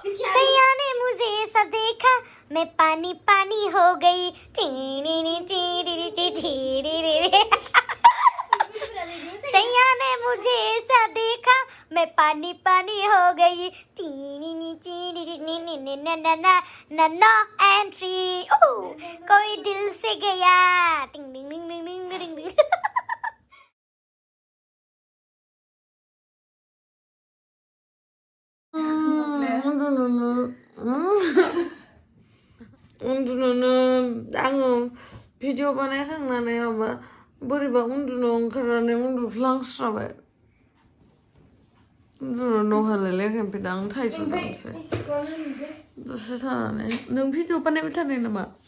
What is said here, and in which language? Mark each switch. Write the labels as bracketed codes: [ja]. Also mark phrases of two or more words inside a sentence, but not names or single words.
[hi] सैया ने मुझे ऐसा देखा मैं पानी पानी हो गई टीनी टीरी टीरी सैया ने मुझे ऐसा देखा मैं पानी पानी हो गई टीनी टीरी ना एंट्री ओ कोई दिल से गया टिंग टिंग टिंग टिंग टिंग टिंग [brx] उन्दुनोनो आङो भिडिअ बानायखांनानै माबा बोरैबा उन्दुनो ओंखारनानै उन्दुफ्लांस्राबाय उन्दुनो हालायलायाखै ओमफ्राय दा आं थाइजौ जानोसै दसे थानानै नों भिडिअ बानायबाय थानाय नामा